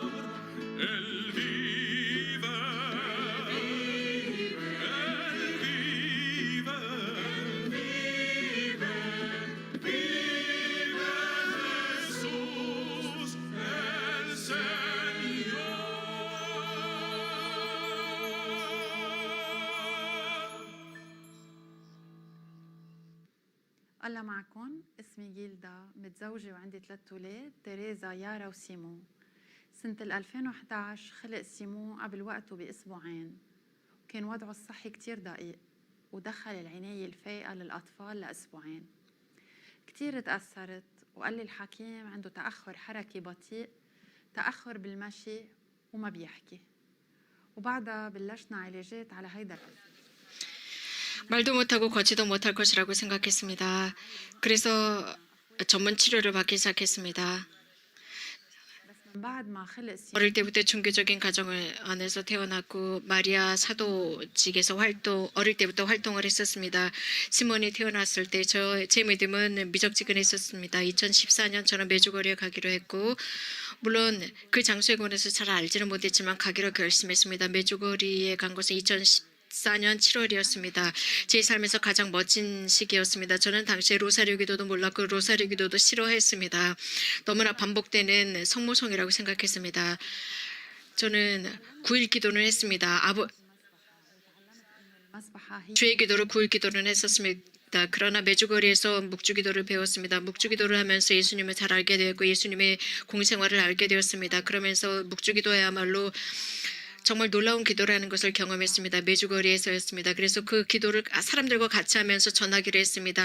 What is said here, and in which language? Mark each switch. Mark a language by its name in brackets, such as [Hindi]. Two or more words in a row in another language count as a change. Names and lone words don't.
[Spanish] Él vive, vive Jesús el Señor. [Arabic] الله معكم. اسمي جيلدا، متزوجة وعندي 3 أولاد، تيريزا، يارا وسيمو. سنة 2011 خلق سيمو قبل وقته بأسبوعين، وكان وضعه الصحي كتير دقيق، ودخل العناية الفائقة للأطفال لأسبوعين. كتير تأثرت، وقال لي الحكيم عنده تأخر حركي بطيء، تأخر بالمشي وما بيحكي. وبعدها بلشنا علاجات على هيدا الأساس. [Korean] 말도 못하고 걷지도 못할 것이라고 생각했습니다. 그래서 전문 치료를 받기 시작했습니다. [Arabic] بس من بعد ما خلق سيمو [Korean] 어릴 때부터 종교적인 가정을 안에서 태어났고 마리아 사도직에서 어릴 때부터 활동을 했었습니다. 시몬이 태어났을 때 제 믿음은 미적지근했었습니다. 2014년 저는 메주거리에 가기로 했고 물론 그 장소에 관해서 잘 알지는 못했지만 가기로 결심했습니다. 메주거리에 간 것은 2014년 7월이었습니다. 제 삶에서 가장 멋진 시기였습니다. 저는 당시에 로사리오 기도도 몰랐고 로사리오 기도도 싫어했습니다. 너무나 반복되는 성모성이라고 생각했습니다. 저는 9일 기도는 했습니다. [Arabic] المسبحة هي [Korean] 주의 기도로 9일 기도는 했었습니다. 그러나 메주거리에서 묵주기도를 배웠습니다. 묵주기도를 하면서 예수님을 잘 알게 되었고 예수님의 공생활을 알게 되었습니다. 그러면서 묵주기도야말로 정말 놀라운 기도라는 것을 경험했습니다. 메주거리에서였습니다. 그래서 그 기도를 사람들과 같이 하면서 전하기로 했습니다.